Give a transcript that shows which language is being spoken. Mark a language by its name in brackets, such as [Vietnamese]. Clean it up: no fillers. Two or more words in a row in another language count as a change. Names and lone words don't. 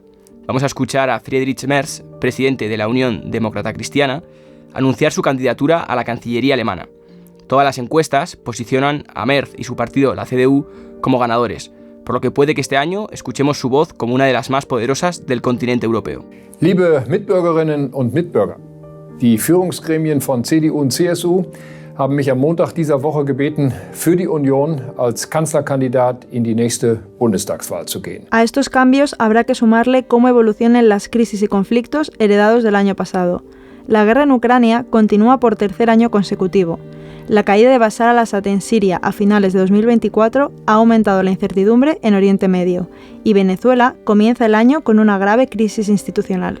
[Spanish] Vamos a escuchar a Friedrich Merz, presidente de la Unión Demócrata Cristiana, anunciar su candidatura a la Cancillería alemana. Todas las encuestas posicionan a Merz y su partido, la CDU, como ganadores, por lo que puede que este año escuchemos su voz como una de las más poderosas del continente europeo. [German] Liebe Mitbürgerinnen und Mitbürger, die Führungsgremien von CDU und CSU haben mich am Montag dieser Woche gebeten, für die Union als Kanzlerkandidat in die nächste Bundestagswahl zu gehen. [Spanish] A estos cambios habrá que sumarle cómo evolucionan las crisis y conflictos heredados del año pasado. La guerra en Ucrania continúa por tercer año consecutivo. La caída de Bashar al-Assad en Siria a finales de 2024 ha aumentado la incertidumbre en Oriente Medio y Venezuela comienza el año con una grave crisis institucional.